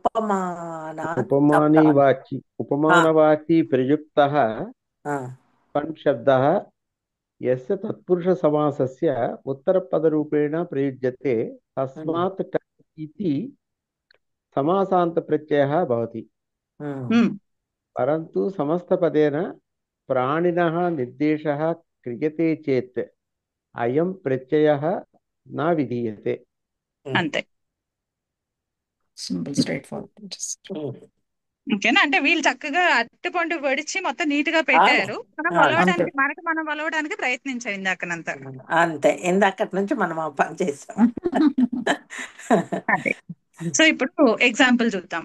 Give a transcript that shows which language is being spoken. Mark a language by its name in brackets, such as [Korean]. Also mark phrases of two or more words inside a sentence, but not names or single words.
[Sanskrit] ఉపమానవాచి ప్రయుక్తః ఫణ్ శబ్దः యస్య తత్పురుష సమాసస్య ఉత్తరపదరూపేణ ప్రయుజ్యతే తస్మాత్ టచ్ ఇతి సమాసాంత ప్రత్యయः భవతి. परन्तु समस्तपदेन प्राणिनः निर्देशः क्रियते चेत् अयं प्रत्ययः न विधीयते. [Telugu] అంతే. [English] simple straight forward. [Telugu] ఓకేనా? అంటే వీళ్ళు చక్కగా అరటిపండు పొడిచి మొత్తం నీట్ గా పెట్టారు. మనం వలవడానికి ప్రయత్నించాం ఇందాకనంతా. అంతే, ఇందాకటి నుంచి మనం ఆ పని చేసాం. అదే. సో ఇప్పుడు ఎగ్జాంపుల్ చూద్దాం.